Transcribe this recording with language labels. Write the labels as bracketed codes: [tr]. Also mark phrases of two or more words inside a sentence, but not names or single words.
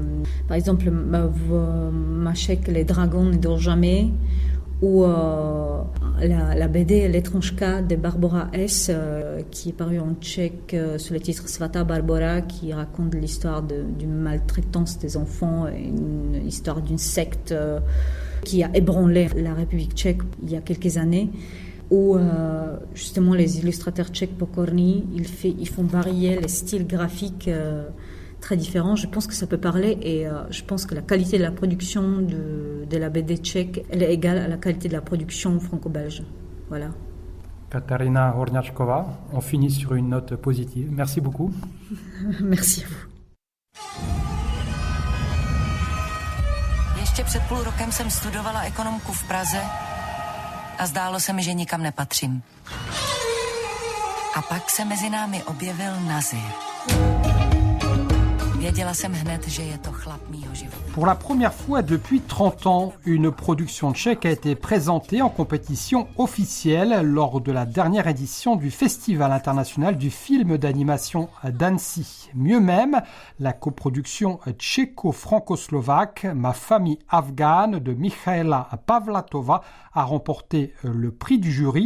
[fr] Par exemple, Mašek, Les dragons ne dorment jamais, ou la BD L'étrange cas de Barbora S, qui est parue en tchèque sous le titre Svata Barbora, qui raconte l'histoire d'une maltraitance des enfants, une histoire d'une secte qui a ébranlé la République tchèque il y a quelques années, où justement les illustrateurs tchèques Pokorny, ils font varier les styles graphiques très différents. Je pense que ça peut parler et je pense que la qualité de la production de la BD tchèque, elle est égale à la qualité de la production franco-belge. Voilà. Katarina Horňáčková, on finit sur une note positive. Merci beaucoup. Merci à vous. [cs] Ještě před půl rokem jsem studovala ekonomku v Praze a zdálo se mi, že nikam nepatřím. A pak se mezi námi objevil Nazir. Věděla jsem hned, že je to chlap mýho života. [fr] Pour la première fois depuis 30 ans, une production tchèque a été présentée en compétition officielle lors de la dernière édition du Festival international du film d'animation d'Annecy. Mieux même, la coproduction tchéco-franco-slovaque Ma famille afghane de Michaela Pavlatova a remporté le prix du jury.